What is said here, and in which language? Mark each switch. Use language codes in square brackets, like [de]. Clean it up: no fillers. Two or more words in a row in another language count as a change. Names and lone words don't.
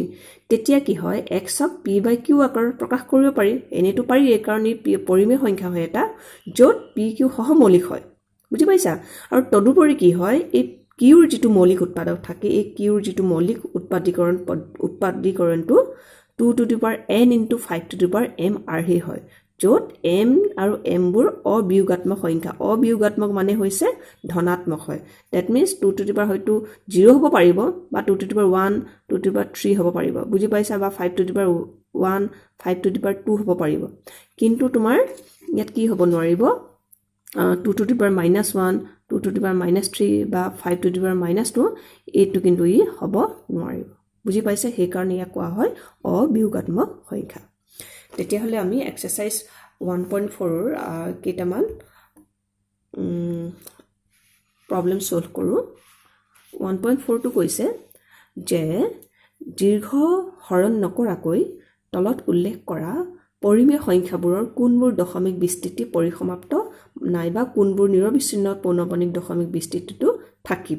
[as] তেতিয়া কি হয়? x ক p/q আকাৰত প্ৰকাশ কৰিব পাৰি। এনেতো পাৰি, কাৰণ ই পৰিমেয় সংখ্যা হয় এটা, য'ত p q সহমৌলিক হয়। বুজি পাইছা? আৰু তদুপৰি কি হয়, এই কিউৰ যিটো মৌলিক উৎপাদক থাকে, এই কিউৰ যিটো মৌলিক উৎপাদীকৰণটো [en] 2 to the power n into 5 to the power m [as] আৰ্হি হয়, য'ত m আৰু m বোৰ অবিয়োগাত্মক সংখ্যা। অবিয়োগাত্মক মানে হৈছে ধনাত্মক হয়। [en] that means 2 to the power [as] হয়তো 0 হ'ব পাৰিব, বা [en] 2 to the power 1, 2 to the power 3 [as] হ'ব পাৰিব। বুজি পাইছা? বা [en] 5 to the power 1, 5 to the power 2 [as] হ'ব পাৰিব। কিন্তু তোমাৰ ইয়াত কি হ'ব নোৱাৰিব? [en] 2 to the power -1, 2 to the power -3 [as] বা [en] 5 to the power -2, [as] এইটো কিন্তু ই হ'ব নোৱাৰিব। বুজি পাইছে? সেইকাৰণে ইয়াক কোৱা হয় অবিয়োগাত্মক সংখ্যা। তেতিয়াহ'লে আমি এক্সাৰসাইজ 1.4 ৰ কেইটামান [en] problem solve [as] কৰোঁ। 1.4টো কৈছে যে দীৰ্ঘ হৰণ নকৰাকৈ তলত উল্লেখ কৰা পৰিমেয় সংখ্যাবোৰৰ কোনবোৰ দশমিক বিস্তৃতি পৰিসমাপ্ত নাইবা কোনবোৰ নিৰবিচ্ছিন্ন পৌনঃপুনিক দশমিক বিস্তৃতিটো থাকিব।